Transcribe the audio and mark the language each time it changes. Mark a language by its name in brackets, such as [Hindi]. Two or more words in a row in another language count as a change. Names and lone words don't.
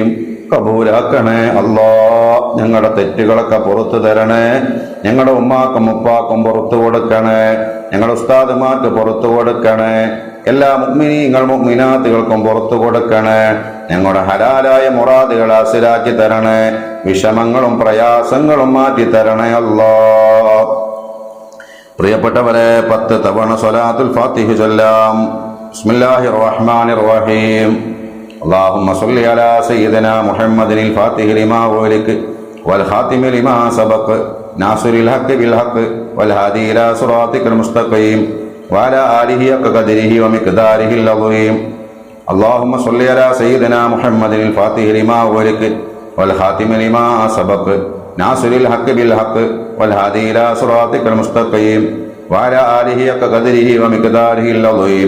[Malayalam] കബൂലാക്കണേ അല്ലാ, ഞങ്ങളുടെ തെറ്റുകളൊക്കെ പുറത്തു തരണേ, ഞങ്ങളുടെ ഉമ്മാക്കും ഉപ്പാക്കും പുറത്തു കൊടുക്കണേ, ഞങ്ങളുടെ ഉസ്താദുമാർക്ക് പുറത്തു കൊടുക്കണേ, എല്ലാ മുഅ്മിനീങ്ങൾ മുഅ്മിനാത്തുകൾക്കും പുറത്തു കൊടുക്കണേ, ഞങ്ങളുടെ ഹലാലായ മുറാദുകൾ ഹാസിലാക്കി തരണേ, വിഷമങ്ങളും പ്രയാസങ്ങളും മാറ്റി തരണേ അല്ലാ. പ്രിയപ്പെട്ടവരെ, 10 തവണ [Arabic] صلاة الفاتحة [Malayalam] ചൊല്ലാം. [Arabic] بسم الله الرحمن الرحيم. اللهم صل على سيدنا محمد الفاتح لما أغلق والخاتم لما سبق ناصر الحق بالحق والهادي إلى صراطك المستقيم وعلى آله حق قدره ومقداره العظيم. اللهم صل على سيدنا محمد الفاتح لما أغلق والخاتم لما سبق ناصر الحق بالحق والهادي إلى صراطك المستقيم وعلى آله حق قدره ومقداره العظيم.